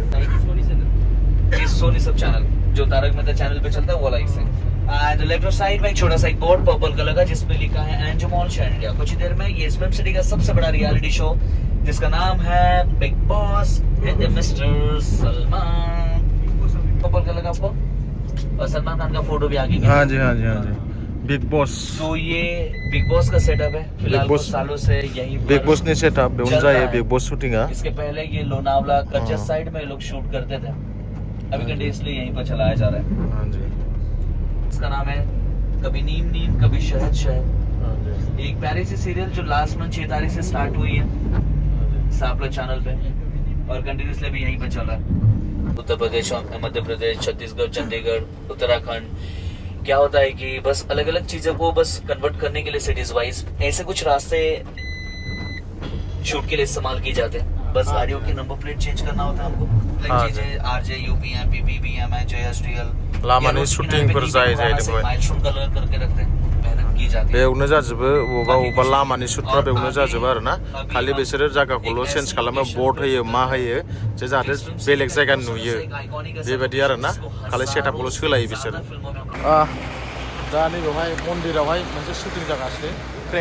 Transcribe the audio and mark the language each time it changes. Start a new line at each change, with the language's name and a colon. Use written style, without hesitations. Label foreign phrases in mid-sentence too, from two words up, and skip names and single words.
Hindi: सोनी सब चैनल जो तारक मेहता चैनल पे चलता है वो लाइक से एंड
English: left side
Hindi: में एक छोटा सा एक बोर्ड
English: purple color
Hindi: का जिसपे लिखा है एंजमॉल शो इंडिया कुछ ही देर में ये फिल्म सिटी का सबसे बड़ा
English: reality show
Hindi: जिसका नाम है बिग बॉस विद मिस्टर सलमान
English: purple color
Hindi: का आपको और सलमान खान का फोटो भी आगे हाँ जी बिग बॉस तो ये बिग बॉस का सेटअप है फिलहाल कुछ सालों से यही
Bodo: बिग बॉस ने सेटअप बेवनो जायो बिग बॉस शूटिंगा
Hindi: इसके पहले ये लोनावला कच्चा साइड में लोग शूट करते थे अभी कंटिन्यूअसली यहीं पर चलाया जा रहा है हाँ जी इसका नाम है कभी नीम कभी शहद हाँ जी एक प्यारी सी सीरियल जो
English: last month
Hindi: 6 तारीख से स्टार्ट हुई है सापला चैनल पे और कंटिन्यूअसली भी यहीं पर चल रहा है उत्तर प्रदेश मध्य प्रदेश छत्तीसगढ़ चंडीगढ़ उत्तराखंड क्या होता है कि बस अलग अलग चीजों को बस कन्वर्ट करने के लिए सिटीज वाइज ऐसे कुछ रास्ते शूट के लिए इस्तेमाल किए जाते हैं बस गाड़ियों की
English: number plate
Hindi: चेंज करना होता है हमको आरजे यूपी एमपी बीएमआई जेएसडीएल
Bodo: लामानि शूटिंगफोर जायो
Hindi: माइलस्टोन कलर करके रखते हैं मेहनत की जाती है
Bodo: बेवनो जाजोबो बबेबा लामानि शुटफ्रा बेवनो जाजोबो आरो ना खालि बिसोरो जायगाखौल' चेन्ज खालामो बर्ड होयो मा होयो जे जाहाथे बेलेग जायगा नुयो बेबायदि आरो ना खालि सेटआपखौल' सोलायो बिसोरो दा नैबेवहाय मन्दिरावहाय मोनसे शुटिं जागासिनो ख्रें